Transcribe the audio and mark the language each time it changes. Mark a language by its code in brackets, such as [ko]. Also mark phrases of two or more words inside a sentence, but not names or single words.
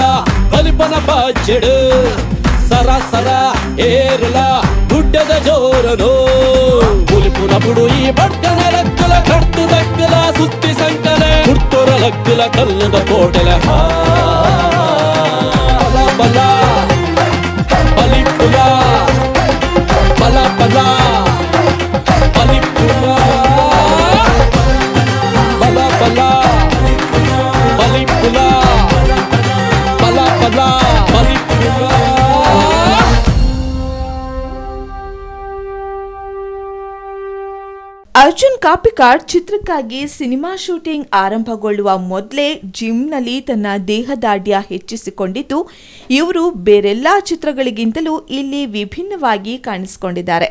[tcy] ಬಲಿಪನ ಬಚ್ಚೆಡು ಸರ ಸರ ಏರಲ ಗುಡ್ಡದ ಜೋರನು ಬುಲಿಪುಲ ಬುಡು ಈ ಬಡ್ಕನ ಲಕ್ಕಲ ಕಡ್ತು ದಕ್ಕಲ ಸುತ್ತಿ ಸಂಕಲೆ ಹುಡ್ತೊರ ಲಕ್ಕಲ ಕಲ್ಲದ ಕೋಟೆಲ ಬಲ ಬಲ ಬಲಿಪುಲ ಬಲ ಬಲ ಬಲಿಪುಲ [kn] ಅರ್ಜುನ್ ಕಾಪಿಕಾಡ್ ಚಿತ್ರಕ್ಕಾಗಿ ಸಿನಿಮಾ ಶೂಟಿಂಗ್ ಆರಂಭಗೊಳ್ಳುವ ಮೊದಲೇ ಜಿಮ್ನಲ್ಲಿ ತನ್ನ ದೇಹದಾಢ್ಯ ಹೆಚ್ಚಿಸಿಕೊಂಡಿದ್ದು ಇವರು ಬೇರೆಲ್ಲಾ ಚಿತ್ರಗಳಿಗಿಂತಲೂ ಇಲ್ಲಿ ವಿಭಿನ್ನವಾಗಿ ಕಾಣಿಸಿಕೊಂಡಿದ್ದಾರೆ.